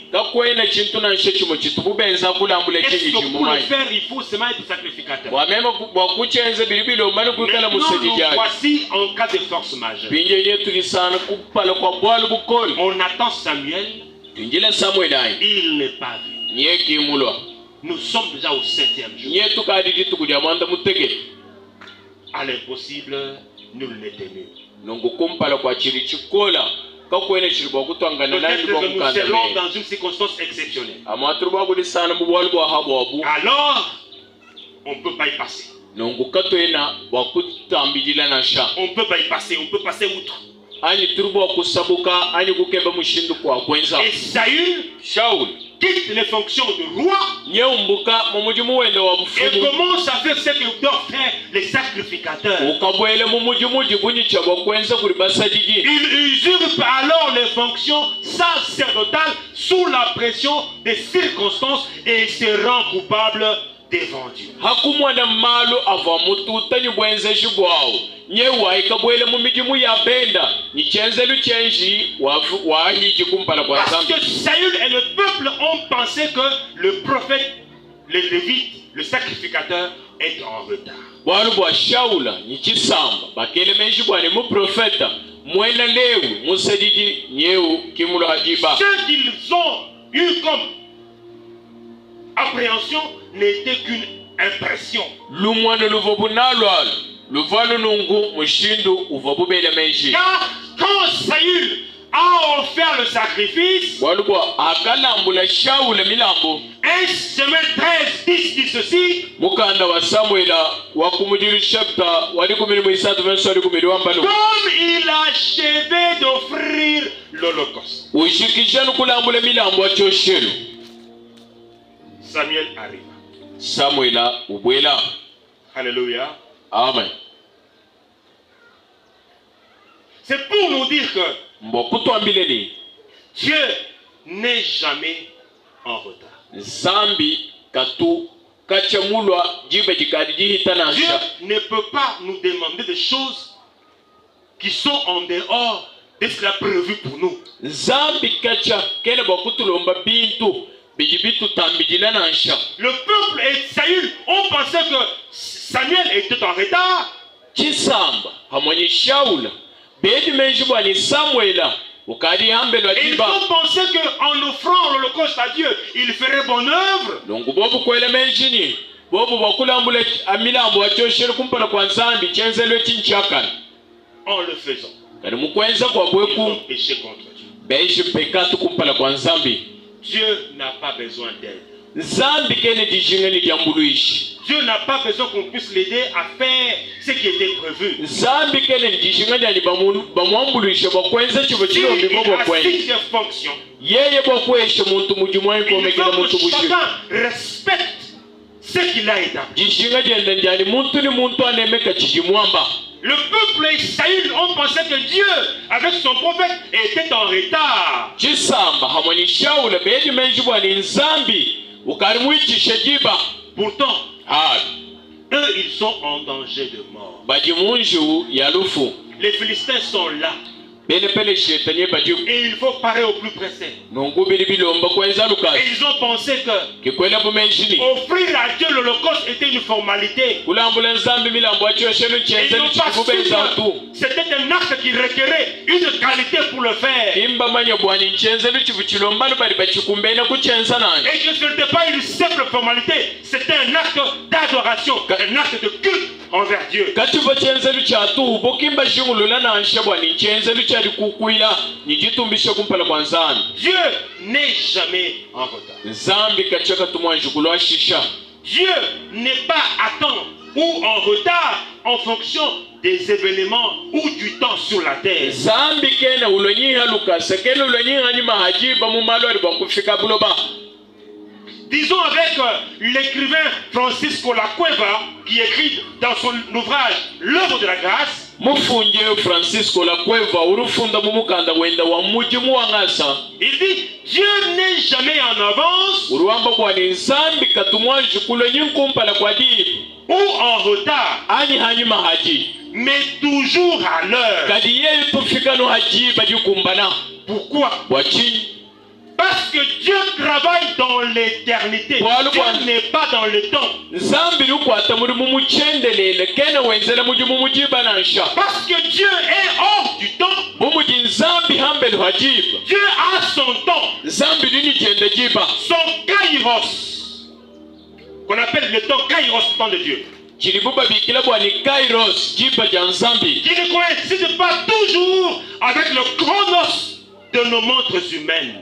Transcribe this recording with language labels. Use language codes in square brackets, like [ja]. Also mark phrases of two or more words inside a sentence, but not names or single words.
[fr] Et pour le faire, il faut seulement être sacrificateur. Maintenant, nous voici en cas de force majeure. On attend Samuel, il n'est pas venu. Nous sommes déjà au 7e jour. [cjk] Nyetu kadidi tukudia mwanda mutege. [fr] À l'impossible, nul n'est tenu. [cjk] Nungu kumpala kwa chiri chikola. Kakwene chiribo kutwangana na [fr] Peut-être [cjk] ndibo [fr] que nous [cjk] mukanda [fr] serons [cjk] me. [fr] dans une circonstance exceptionnelle. [cjk] Amatruba kuli sana mubwalu kwa habo wabu. [fr] Alors, on ne peut pas y passer. [cjk] Nungu katoena wakutambidila na sha. [fr] On ne peut pas y passer, on peut passer outre. [cjk] Ani turubo wakusabuka, ani kukeba mushindu kwa kwenza. [fr] Et Saül [cjk] Shaul [fr] quitte les fonctions de roi [cjk] nyeumbuka mumujimu wende wa [fr] et [cjk] bufumu. [fr] commence à faire ce que doivent faire les sacrificateurs. [cjk] Ukabwele mumujimu jibuni chabo kwenza kuli basajiji. [fr] Il usurpe alors les fonctions sacerdotales sous la pression des circonstances et se rend coupable devant Dieu. [cjk] Hakumwana malu ava mututa ni bwenze shibwao. Nyewa ikabwele mumijimu ya benda. Ni chenze luchenji wa hiji kumpala kwa [fr] Parce [cjk] zambi. [fr] que Saül et le peuple ont pensé que le prophète, le lévite, le sacrificateur est en retard. [cjk] Walu bwa Shaula ni chisamba. Bakele menji bwa ni mu profeta. Mwena lewu musajiji nyeu kimulo hajiba. [fr] Ce qu'ils ont eu comme appréhension n'était qu'une impression. [cjk] Lumwana luvobu nalwala. Luvalu nungu mushindu uvobu bele menji. [fr] Car quand Saül a offert le sacrifice, [cjk] Walu bwa akalambula Shaula milambo. [fr] 1 Samuel 13, 10 dit ceci: [cjk] Mukanda wa Samuela wa kumujiri chapter wali kumiri muisatu verse wali kumiri wambalo. [fr] comme il achevait d'offrir l'holocauste. [cjk] Ushikishanu kulambula milambo wa choshelu. [fr] Samuel arrive. [cjk] Samuela ubwela. [fr] Alléluia. Amen. C'est pour nous dire que [cjk] Mbokutu ambileni. [fr] Dieu n'est jamais en retard. [cjk] Zambi katu kachamulwa jibe jikadi jihita na [fr] Dieu [cjk] sha. [fr] ne peut pas nous demander des choses qui sont en dehors de ce qu'il a prévu pour nous. [cjk] Zambi kacha kene bokutu lomba bintu bijibitu tambijila na sha. [fr] Le peuple et Saül ont pensé que Samuel était en retard. [cjk] Chisamba hamwenye Shaula bedi menji bwani Samuela ukadi hambelwa [fr] Et ils [cjk] jiba. [fr] ont pensé qu'en offrant l'holocauste à Dieu, il ferait bonne œuvre. [cjk] Lungu bobu kwele menjini bobu bakulambule amilambo wachoshelu kumpala kwa nzambi chenzelwe chinchakana. [fr] En le faisant, [cjk] Kani mukwenza kwa [fr] ils [cjk] bweku [fr] ont péché contre Dieu. [cjk] beishi pekatu kumpala kwa nzambi. [fr] Dieu n'a pas besoin d'aide. [cjk] Nzambi kene dijingeni diambuluishi. [fr] Dieu n'a pas besoin qu'on puisse l'aider à faire ce qui était prévu. [cjk] Nzambi kene dijingeni ali bamwambulishe bakwenza chibo [fr] Si [cjk] chilo [fr] il [cjk] mbibo bakwenza. [fr] assiste ses fonctions, [cjk] Yeye bakweshe muntu mujumwa [fr] il [cjk] ikomekele [fr] faut [cjk] muntu [fr] que [cjk] bushi. [fr] chacun respecte ce qu'il a établi. [cjk] Jishinga jenda njali muntu ni muntu anemeka chijimwamba. [fr] Le peuple et Saül ont pensé que Dieu, avec son prophète, était en retard. [cjk] Chisamba hamwenye Shaula bedi menji bwani nzambi ukarimwichishe jiba. [fr] Pourtant, [cjk] Hali [fr] eux, ils sont en danger de mort. [cjk] bajimunju ya lufu. [fr] Les Philistins sont là. [cjk] Bene pele shetanye baju. [fr] Et il faut parer au plus pressé. [cjk] Nungu bili bilomba kwenza [fr] Et [cjk] lukazi. [fr] ils ont pensé que [cjk] Kikwele bumenjini. [fr] offrir à Dieu l'holocauste était une formalité. [cjk] Kulambula nzambi milambo wachoshelu [fr] Et ils [cjk] chenzelu [fr] n'ont pas su [cjk] chikubeza tu. [fr] que c'était un acte qui requérait une qualité pour le faire. [cjk] Imba manya bwani chenzelu chivuchilombalu bali bachikumbena kuchenza nani. [fr] Et que ce n'était pas une simple formalité, c'était un acte d'adoration, un acte de culte envers Dieu. [cjk] Katibo chenzelu chatu bokimba shingulula na ansha bwani chenzelu chali kukuila nijitumbisha kumpala kwa nzambi. [fr] Dieu n'est jamais en retard. [cjk] Nzambi kachaka tumwanju kulwa shisha. [fr] Dieu n'est pas à temps ou en retard en fonction des événements ou du temps sur la terre. [cjk] Nzambi kena ulonyiha lukasa kena ulonyiha ni mahajiba mumalo alibakufika buloba. [fr] Disons avec l'écrivain Francisco Lacueva qui écrit dans son ouvrage L'œuvre de la grâce. [cjk] Mufunje Francisco Lacueva urufunda mumukanda wenda wa mujimu wangasa. [fr] Il dit Dieu n'est jamais en avance [cjk] Uruamba kwa ni nzambi katumwanju kulonyi nkumpala kwa dibu. [fr] ou en retard, [cjk] Ani hanyuma haji. [fr] mais toujours à l'heure. [cjk] Kadi yeye tufika no haji bajikumbana. [fr] Pourquoi? [cjk] Wachini. [fr] Parce que Dieu travaille dans l'éternité. Dieu n'est pas dans le temps. [cjk] Nzambi lukwata muri mumuchendelele kena wenzela muji mumujiba nansha. [fr] Parce que Dieu est hors du temps. [cjk] Mumuji nzambi hambele hajiba. [fr] Dieu a son temps. [cjk] Nzambi nini jende jiba. [fr] Son kairos. qu'on appelle le temps Kairos, le temps de Dieu, qui ne coïncide pas toujours avec le chronos de nos montres humaines.